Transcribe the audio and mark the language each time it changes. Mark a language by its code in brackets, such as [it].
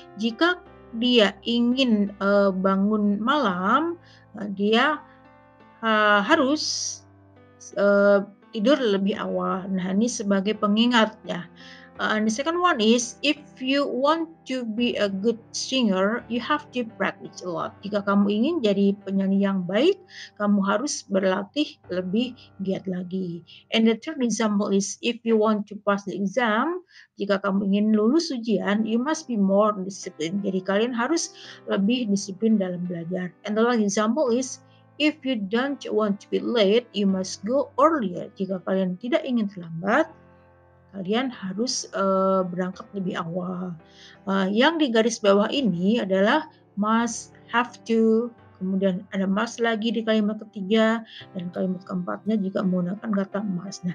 [id] Jika dia ingin bangun malam, dia harus tidur lebih awal. Nah, ini sebagai pengingat ya. [en] And the second one is if you want to be a good singer, you have to practice a lot. [id] Jika kamu ingin jadi penyanyi yang baik, kamu harus berlatih lebih giat lagi. [en] And the third example is if you want to pass the exam, [id] jika kamu ingin lulus ujian, [en] you must be more disciplined. [id] Jadi kalian harus lebih disiplin dalam belajar. [en] And the last example is if you don't want to be late, you must go earlier. [id] Jika kalian tidak ingin terlambat, kalian harus berangkat lebih awal. Yang di garis bawah ini adalah must, have to, kemudian ada must lagi di kalimat ketiga, dan kalimat keempatnya juga menggunakan kata must.